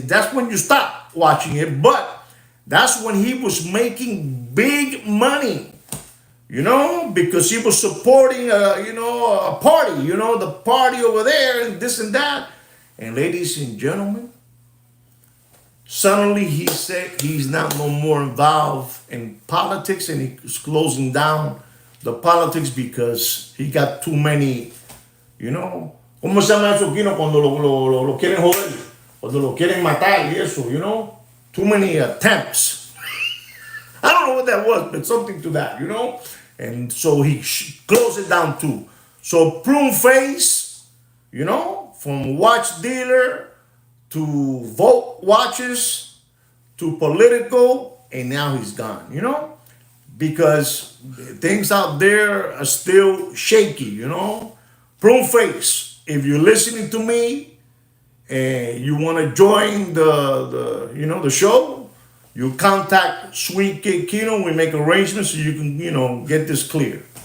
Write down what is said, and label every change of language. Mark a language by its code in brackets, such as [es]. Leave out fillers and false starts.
[en] That's when you stop watching it. But that's when he was making big money, because he was supporting, a party, the party over there and this and that. And ladies and gentlemen, suddenly he said he's not no more involved in politics, and he's closing down the politics because he got too many, [es] ¿cómo se llama eso aquí, no? Cuando lo quieren joder, cuando lo quieren matar y eso, [en] too many attempts. I don't know what that was, but something to that, And so he closed it down too. So Prune Face, from watch dealer to Vote watches to political, and now he's gone, because things out there are still shaky, Prune Face, if you're listening to me and you want to join the show, you contact Sweet Kid Kino. We make arrangements so you can, get this clear.